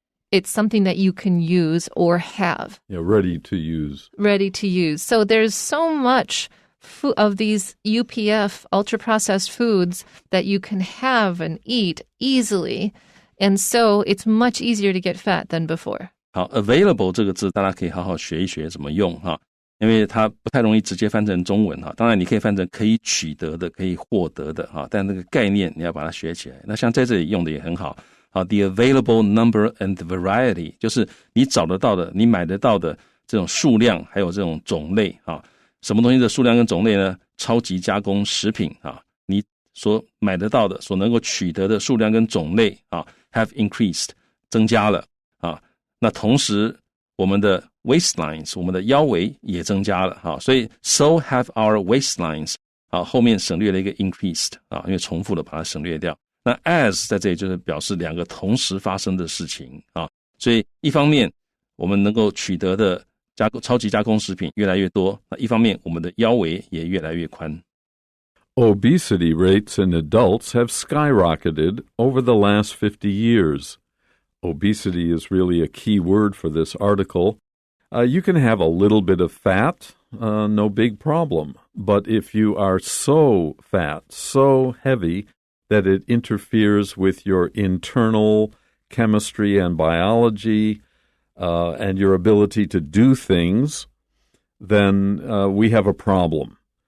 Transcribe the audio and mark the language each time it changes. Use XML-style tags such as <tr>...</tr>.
<en>It's something that you can use or have. Yeah, ready to use. Ready to use. So there's so much of these UPF, ultra-processed foods, that you can have and eat easily. And so it's much easier to get fat than before.</en> <zh>好 ，available 这个字大家可以好好学一学怎么用哈。因为它不太容易直接翻成中文哈。当然你可以翻成可以取得的、可以获得的哈，但那个概念你要把它学起来。那像在这里用的也很好。</zh> <en>The available number and variety</en> <zh>就是你找得到的、你买得到的这种数量，还有这种种类啊。什么东西的数量跟种类呢？超级加工食品啊，你所买得到的、所能够取得的数量跟种类啊 ，</zh> <en>have increased</en> <zh>增加了啊。那同时我们的 waistlines 我们的腰围也增加了啊，所以</zh> <en>so have our waistlines</en> <zh>啊，后面省略了一个 increased 啊，因为重复的把它省略掉。那 as 在这里就是表示两个同时发生的事情啊，所以一方面我们能够取得的超级加工食品越来越多，那一方面我们的腰围也越来越宽。</zh> <en>Obesity rates in adults have skyrocketed over the last 50 years. Obesity is really a key word for this article. You can have a little bit of fat, no big problem. But if you are so fat, so heavy, that it interferes with your internal chemistry and biology and your ability to do things, then we have a problem.</en>